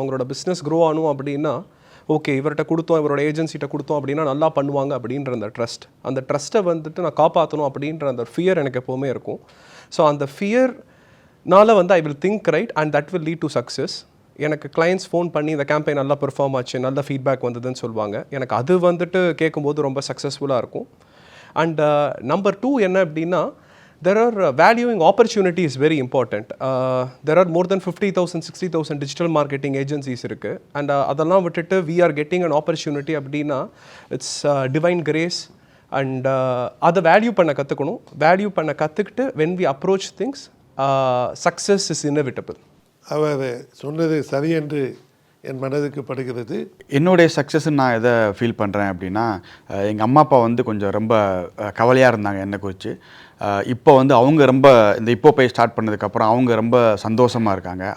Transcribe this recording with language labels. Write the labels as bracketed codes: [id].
[ta] அவங்களோட business grow ஆகணும் அப்படின்னா, ஓகே இவர்கிட்ட கொடுத்தோம், இவரோட ஏஜென்சிட்ட கொடுத்தோம் அப்படின்னா நல்லா பண்ணுவாங்க அப்படின்ற அந்த ட்ரஸ்ட், அந்த ட்ரஸ்ட்டை வந்துட்டு நான் காப்பாற்றணும் அப்படின்ற அந்த ஃபியர் எனக்கு எப்போவுமே இருக்கும். [en] ஸோ [ta] அந்த ஃபியர்னால வந்து [en] I will think right and that will lead to success. [ta] எனக்கு கிளைண்ட்ஸ் ஃபோன் பண்ணி இந்த கேம்பெயின் நல்லா பெர்ஃபார்ம் ஆச்சு, நல்ல ஃபீட்பேக் வந்ததுன்னு சொல்லுவாங்க. எனக்கு அது வந்துட்டு கேட்கும்போது ரொம்ப சக்ஸஸ்ஃபுல்லாக இருக்கும். [en] and number 2 [ta] என்ன அப்படின்னா, [en] there are valuing opportunity is very important. There are more than 50,000 60,000 digital marketing agencies இருக்கு. And [ta] அதெல்லாம் விட்டுட்டு [en] we are getting an opportunity [ta] அப்படின்னா [en] it's divine grace. [ta] And அதை வேல்யூ பண்ண கற்றுக்கணும். வேல்யூ பண்ண கற்றுக்கிட்டு [en] when we approach things, success is inevitable. [ta] அவர் சொன்னது சரி என்று என் மனதுக்கு படுகிறது. என்னுடைய சக்ஸஸ்ன்னு நான் எதை ஃபீல் பண்ணுறேன் அப்படின்னா, எங்கள் அம்மா அப்பா வந்து கொஞ்சம் ரொம்ப கவலையாக இருந்தாங்க என்னை குறித்து. இப்போ வந்து அவங்க ரொம்ப இந்த இப்போ போய் ஸ்டார்ட் பண்ணதுக்கப்புறம் அவங்க ரொம்ப சந்தோஷமாக இருக்காங்க.